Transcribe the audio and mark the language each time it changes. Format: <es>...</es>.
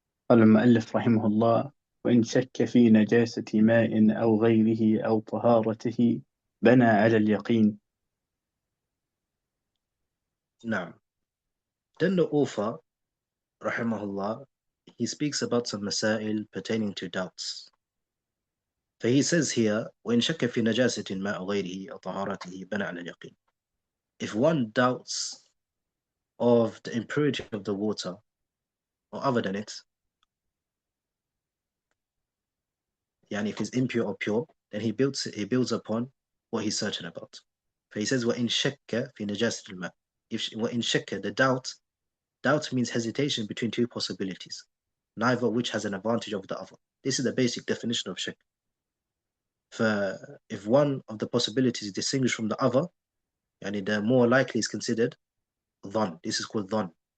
<ar>قال المؤلف رحمه الله: وإن شك في نجاسة ماء أو غيره أو طهارته بنى على اليقين.</ar> <en>now, then the author, rahimahullah, he speaks about some masail pertaining to doubts.</en> <ar>So he says here, وإن شك في نجاسة ماء أو غيره أو طهارته بنى على اليقين.</ar> <en>If one doubts of the impurity of the water or other than it, if it's impure or pure, then he builds upon what he's certain about.</en> <ar>So he says, وَإِن شَكَّ فِي نَجَاسَةِ الْمَاءِ. وَإِن شَكَّ,</ar> <en>the doubt means hesitation between two possibilities, neither of which has an advantage over the other. This is the basic definition of shak. For if one of the possibilities is distinguished from the other, the more likely is considered dhan. This is called dhan.</en>